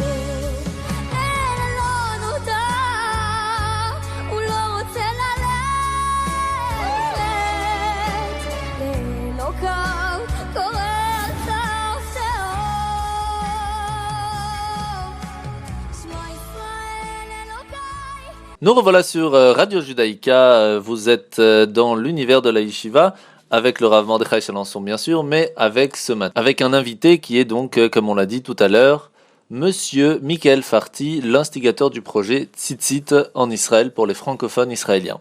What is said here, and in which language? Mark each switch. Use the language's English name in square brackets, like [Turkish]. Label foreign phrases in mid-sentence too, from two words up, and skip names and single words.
[Hebrew] אין לו נותר, הוא לא רוצה ללכת. לאלוקיו קורא על סף תהום. שמע ישראל אלוקיי. [French] Nous revoilà sur Radio Judaïka, vous êtes dans l'univers de la Yeshiva, avec le Rav Mordechai Chalençon bien sûr, mais avec ce matin, avec un invité qui est donc, comme on l'a dit tout à l'heure, Monsieur Michael Farti, l'instigateur du projet Tzitzit en Israël pour les francophones israéliens.